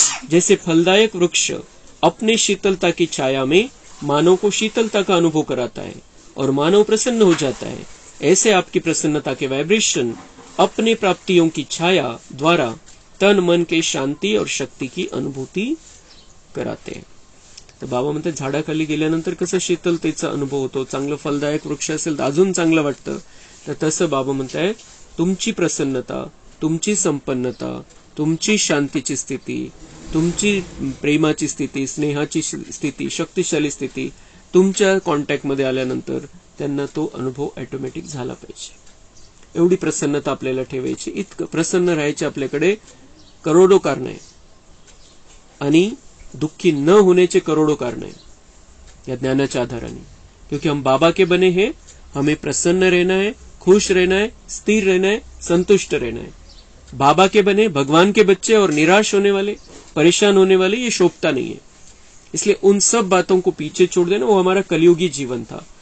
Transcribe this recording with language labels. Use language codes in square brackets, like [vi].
[hi] जैसे फलदायक वृक्ष अपने शीतलता की छाया में मानव को शीतलता का अनुभव कराता है और मानव प्रसन्न हो जाता है, ऐसे आपकी प्रसन्नता के वाइब्रेशन अपने प्राप्तियों की छाया द्वारा तन मन के शांति और शक्ति की अनुभूती कराते हैं. [mr] तर बाबा म्हणतात झाडाखाली गेल्यानंतर कसं शीतलतेचा अनुभव होतो, चांगलं फलदायक वृक्ष असेल तर अजून चांगलं वाटतं. तर तसं बाबा म्हणताय तुमची प्रसन्नता, तुमची संपन्नता, तुमची शांतीची स्थिती, तुमची प्रेमाची स्थिती, स्नेहाची स्थिती, शक्तिशाली स्थिती तुमच्या कॉन्टॅक्टमध्ये आल्यानंतर त्यांना तो अनुभव ऑटोमॅटिक झाला पाहिजे. एवढी प्रसन्नता आपल्याला ठेवायची. इतकं प्रसन्न राहायचे आपल्याकडे करोडो कारण आहे आणि [hi] दुखी न होने के करोड़ों कारण है [mr] या ज्ञानाच्या आधाराने. [hi] क्योंकि हम बाबा के बने हैं, हमें प्रसन्न रहना है, खुश रहना है, स्थिर रहना है, संतुष्ट रहना है. बाबा के बने भगवान के बच्चे और निराश होने वाले, परेशान होने वाले ये शोभता नहीं है. इसलिए उन सब बातों को पीछे छोड़ देना. वो हमारा कलयुगी जीवन था.